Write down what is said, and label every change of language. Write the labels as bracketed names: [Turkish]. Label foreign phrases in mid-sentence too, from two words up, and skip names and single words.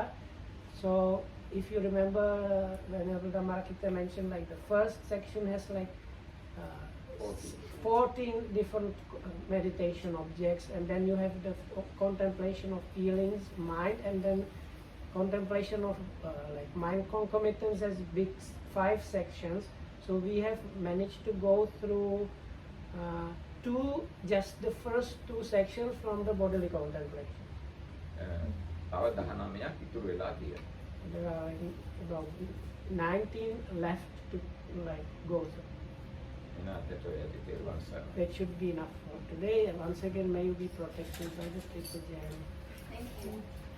[English] So if you remember, Venerable Dhammarakita mentioned like the first section has like 14 different meditation objects, and then you have the contemplation of feelings, mind, and then contemplation of like mind concomitants as big 5 sections. So we have managed to go through just the first 2 sections from the bodily contemplation. [Sinhala] තව 19ක් ඉතුරු වෙලා තියෙනවා. [English] There are about 19 left to like go through. [Sinhala] එනකට ඔය ඇති තේරුවන් සරණයි. [English] That should be enough for today. And once again, may you be protected by the Triple Jaya. Thank you.